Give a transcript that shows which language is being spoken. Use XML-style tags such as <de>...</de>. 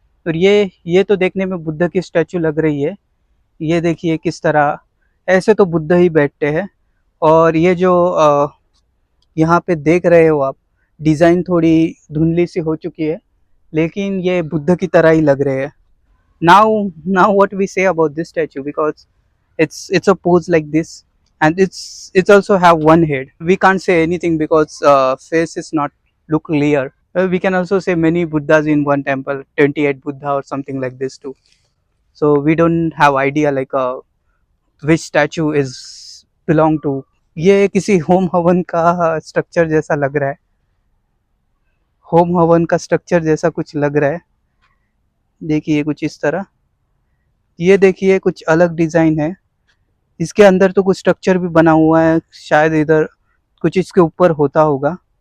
<hi>और ये तो देखने में बुद्ध की स्टैचू लग रही है। ये देखिए किस तरह, ऐसे तो बुद्ध ही बैठते हैं, और ये जो यहाँ पे देख रहे हो आप, डिज़ाइन थोड़ी धुंधली सी हो चुकी है, लेकिन ये बुद्ध की तरह ही लग रहे हैं।</hi> <en>Now what we say about this statue, because it's a pose like this, and it's also have one head. We can't say anything because face is not look clear. We can also say many Buddhas in one temple, 28 Buddha or something like this too. So we don't have idea like which statue is belong to.</en> <hi>ये किसी home हवन का structure जैसा लग रहा है, home हवन का स्ट्रक्चर जैसा कुछ लग रहा है। देखिए कुछ इस तरह, ये देखिए कुछ अलग डिजाइन है। इसके अंदर तो कुछ स्ट्रक्चर भी बना हुआ है, शायद इधर कुछ इसके ऊपर होता होगा।</hi>